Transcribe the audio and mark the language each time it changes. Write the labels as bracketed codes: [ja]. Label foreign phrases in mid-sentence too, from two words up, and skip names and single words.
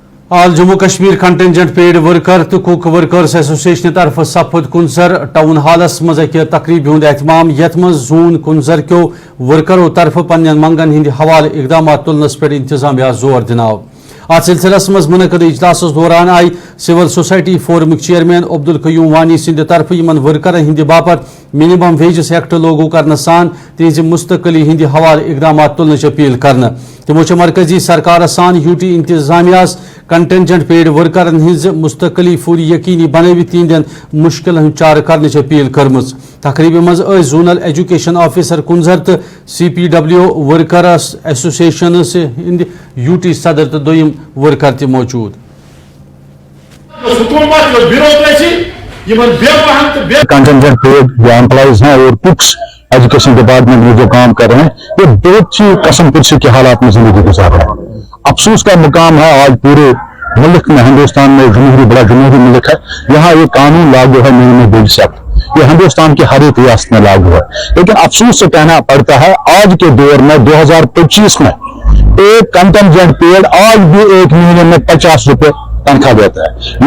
[ks] آل جموں کشمیر کنٹنجنٹ پیڈ ورکر تو کوک ورکرز ایسوسیشن طرف سپد کنزر ٹاؤن ہالس مز اکہ تقریب ہند اہتمام یت مز زون کنزر کیو ورکرو طرف پنن منگن ہند حوالہ اقدامات تلنس پہ انتظامیہ زور دناو ات سلسلس مز منعقد اجلاس دوران آئی سول سوسائٹی فورمک چیئرمین عبدالقیوم وانی سند طرف یمن ورکرن ہند باپت منیمم ویجز ایکٹ لاگو کرنے سان تہذ مستقلی ہند حوالہ اقدامات تلنچ اپیل کرنا تمو مرکزی سرکار سان یوٹی انتظامیہ [en] contingent paid [ks] ورکرن ہز مستقلی پوری یقینی بنوت تہندین مشکل چارہ کرنچ اپیل کرمز تقریب مز [en] zonal education officer [ks] کنزر تو CPW ورکرس ایسوسیشن ہند یوٹی صدر تو دویم ورکر تہ موجود [en] contingent paid [ur] جو امپلائیز ہیں اور کچھ [en] education department [ur] میں جو کام کر رہے ہیں یہ بہت سی قسم پرسی کے حالات میں زندگی گزار رہے ہیں. افسوس کا مقام ہے آج پورے ملک میں ہندوستان میں بڑا جمہوری ملک ہے یہاں یہ قانون لاگو ہے منیمم ویج ایکٹ یہ ہندوستان کی ہر ایک ریاست میں لاگو ہے لیکن افسوس سے کہنا پڑتا ہے آج کے دور میں 2025 میں ایک [en] contingent paid [ur] آج بھی ایک مہینے میں 50 روپے تنخواہ دیتا ہے.